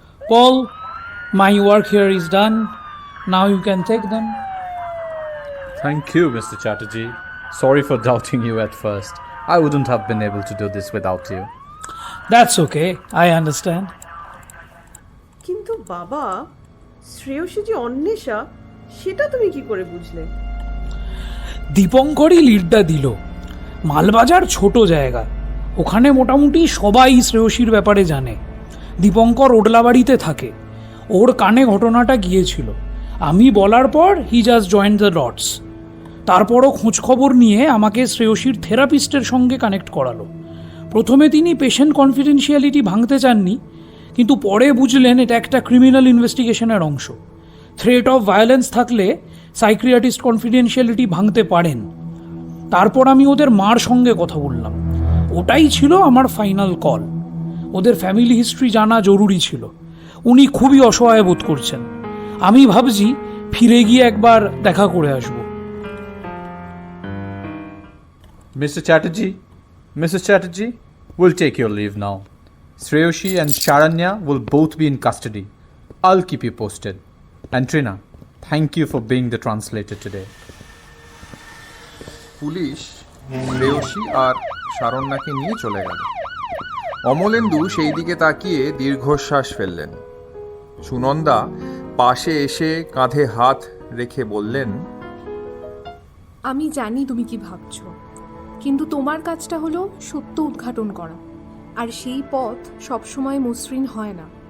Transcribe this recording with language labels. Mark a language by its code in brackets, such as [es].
[en] Paul, my work here is done. Now you can take them. Thank you, Mr. Chatterjee. Sorry for doubting you at first. I wouldn't have been able to do this without you. That's okay, I understand. [bn] কিন্তু বাবা, শ্রেয়সী যে অন্বেষা সেটা তুমি কি করে বুঝলে? দীপঙ্করই লিডটা দিল। মালবাজার ছোট জায়গা, ওখানে মোটামুটি সবাই শ্রেয়সীর ব্যাপারে জানে। দীপঙ্কর ওডলাবাড়িতে থাকে, ওর কানে ঘটনাটা গিয়েছিল। আমি বলার পর [en] He just joined the dots. [bn] তারপরও খোঁজখবর নিয়ে আমাকে শ্রেয়সীর থেরাপিস্টের সঙ্গে কানেক্ট করালো। প্রথমে তিনি পেশেন্ট কনফিডেন্সিয়ালিটি ভাঙতে চাননি, কিন্তু পরে বুঝলেন এটা একটা ক্রিমিনাল ইনভেস্টিগেশনের অংশ। থ্রেট অফ ভায়োলেন্স থাকলে সাইক্রিয়াটিস্ট কনফিডেন্সিয়ালিটি ভাঙতে পারেন। তারপর আমি ওদের মার সঙ্গে কথা বললাম। ওটাই ছিল আমার ফাইনাল কল। ওদের ফ্যামিলি হিস্ট্রি জানা জরুরি ছিল। উনি খুবই অসহায় বোধ করছেন। আমি ভাবছি ফিরে গিয়ে একবার দেখা করে আসবো। [en] Mr. Chatterjee, we'll take your leave now. Shreyoshi and Sharanya will both be in custody. I'll keep you posted. And Trina, thank you for being the translator today. [bn] Police Shreyasi আর শারণ্যাকে নিয়ে চলে গেল। অমলেন্দু সেই দিকে তাকিয়ে দীর্ঘশ্বাস ফেললেন। সুনন্দা পাশে এসে কাঁধে হাত রেখে বললেন, আমি জানি তুমি কি ভাবছো, কিন্তু তোমার কাজটা হলো সত্য উদ্ঘাটন করা, আর সেই পথ সবসময় মসৃণ হয় না।